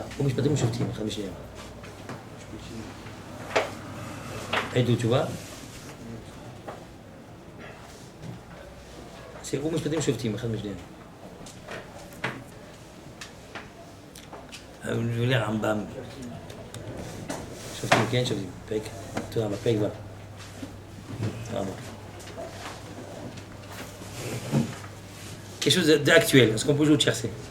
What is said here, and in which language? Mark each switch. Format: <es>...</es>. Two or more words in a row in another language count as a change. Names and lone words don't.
<fr>Ou Mishpatim ou Shoftim, Edout, tu vois? C'est ou Mishpatim ou Shoftim, je vais lire Rambam.</fr> <he>Shoftim, כן, Shoftim. פרק. תודה רבה, פרק ו'. תודה רבה.</he> <fr>Quelque chose d'actuel, est-ce qu'on peut jouer au tiercé?</fr>